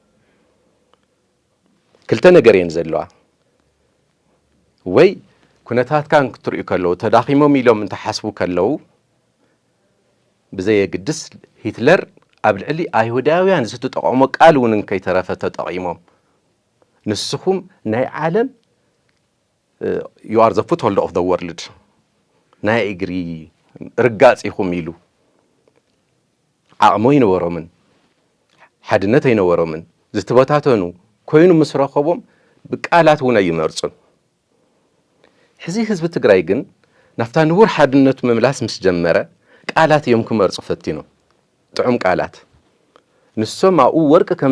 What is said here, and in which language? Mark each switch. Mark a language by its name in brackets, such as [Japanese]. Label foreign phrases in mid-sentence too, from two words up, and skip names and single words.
[Tigrinya] ክልተ ነገር እየን ዘለዋ ወይ ኩነታትካ ክትሪኡ ከለዉ ተዳኺሞም ኢሎም እንተሓስቡ ከለዉ ብዘየግድስ ሂትለር ኣብ ልዕሊ ኣይሁዳውያን ዝተጠቐሞ ቃል እውን ከይተረፈ ተጠቒሞም ንስኹም ናይ ዓለም [English] you are the foothold of the world [Tigrinya] ናይ እግሪ ርጋጽ ኢኹም ኢሉ ዓቕሞ ይነበሮምን ሓድነት ኣይነበሮምን ዝተበታተኑ ኮይኑ ምስ ረኸቦም ብቃላት እውን ኣይመርጹን ሕዚ ህዝቢ ትግራይ ግን ናፍታ ንቡር ሓድነቱ መምላስ ምስ ጀመረ ቃላት እዮም ክመርጹ ፈቲኖም ጥዑም ቃላት ንሶም ኣብኡ ወርቂ ከም